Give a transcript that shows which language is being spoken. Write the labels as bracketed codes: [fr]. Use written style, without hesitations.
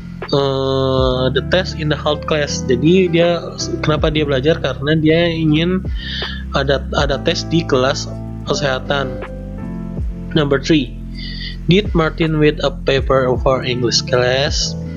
[en] the test in the health class. [id] Jadi kenapa dia belajar? Karena dia ingin ada tes di kelas kesehatan. [en] Number 3. Did Martin read a paper for English class?